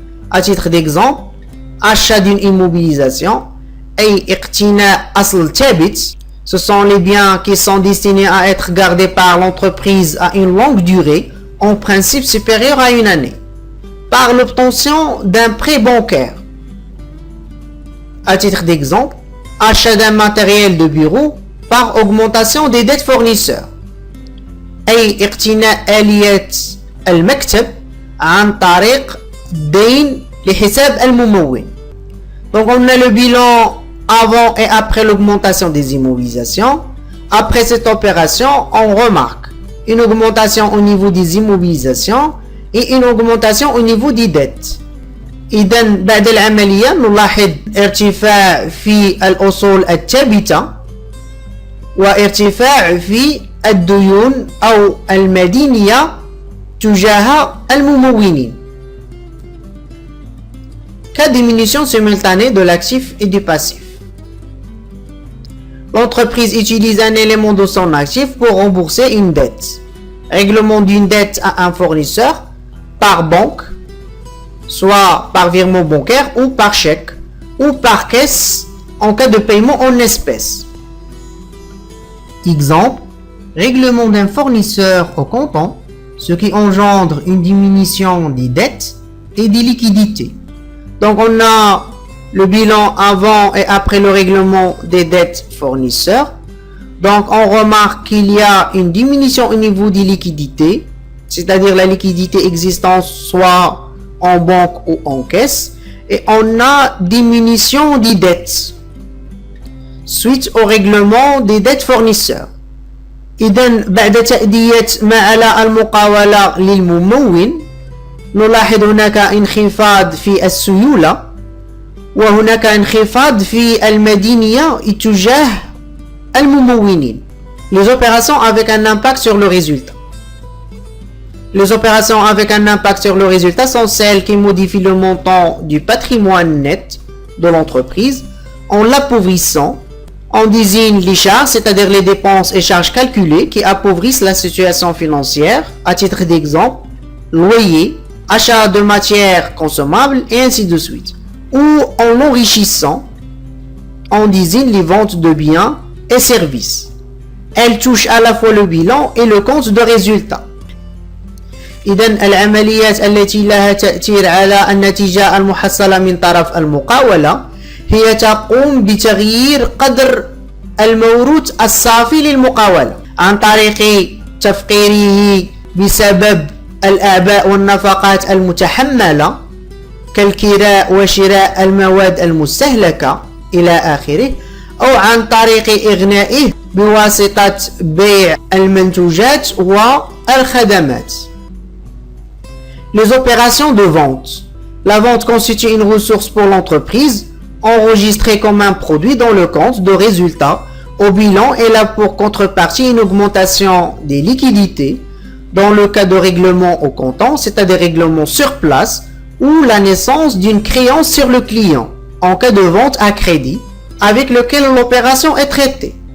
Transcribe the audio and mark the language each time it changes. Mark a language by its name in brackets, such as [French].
[French] À titre d'exemple, achat d'une immobilisation et [Arabic] iqtina asl tabit, [French] ce sont les biens qui sont destinés à être gardés par l'entreprise à une longue durée, en principe supérieur à une année, par l'obtention d'un prêt bancaire. À titre d'exemple, achat d'un matériel de bureau par augmentation des dettes fournisseurs. [Arabic] أي اقتناء آلية المكتب عن طريق دين لحساب الممول. [French] Donc on a le bilan avant et après l'augmentation des immobilisations. Après cette opération, on remarque une augmentation au niveau des immobilisations et une augmentation au niveau des dettes. [Arabic] إذا بعد العملية نلاحظ ارتفاع في الأصول الثابتة وارتفاع في الديون أو المدينية تجاه الممولين. [French] Cas diminution simultanée de l'actif et du passif. L'entreprise utilise un élément de son actif pour rembourser une dette. Règlement d'une dette à un fournisseur par banque, soit par virement bancaire ou par chèque, ou par caisse en cas de paiement en espèces. Exemple, règlement d'un fournisseur au comptant, ce qui engendre une diminution des dettes et des liquidités. Donc on a le bilan avant et après le règlement des dettes fournisseurs. Donc on remarque qu'il y a une diminution au niveau des liquidités, c'est-à-dire la liquidité existante soit en banque ou en caisse, et on a diminution des dettes suite au règlement des dettes fournisseurs. [Arabic] إذن بعد تأدية ما على المقاولة للممول نلاحظ هناك انخفاض في السيولة وهناك انخفاض في المدينية تجاه الممولين. [French] Les opérations avec un impact sur le résultat. Les opérations avec un impact sur le résultat sont celles qui modifient le montant du patrimoine net de l'entreprise en l'appauvrissant. On désigne les charges, c'est-à-dire les dépenses et charges calculées qui appauvrissent la situation financière, à titre d'exemple, loyer, achat de matières consommables et ainsi de suite. Ou en l'enrichissant, on désigne les ventes de biens et services. Elles touchent à la fois le bilan et le compte de résultat. [Arabic] إذن العمليات التي لها تأثير على النتيجة المحصلة من طرف المقاولة هي تقوم بتغيير قدر الموروث الصافي للمقاولة عن طريق تفقيره بسبب الأعباء والنفقات المتحملة كالكراء وشراء المواد المستهلكة إلى آخره، أو عن طريق إغنائه بواسطة بيع المنتوجات والخدمات. [French] Les opérations de vente. La vente constitue une ressource pour l'entreprise, enregistrée comme un produit dans le compte de résultat au bilan et là pour contrepartie une augmentation des liquidités dans le cas de règlement au comptant, c'est-à-dire règlement sur place, ou la naissance d'une créance sur le client en cas de vente à crédit avec lequel l'opération est traitée.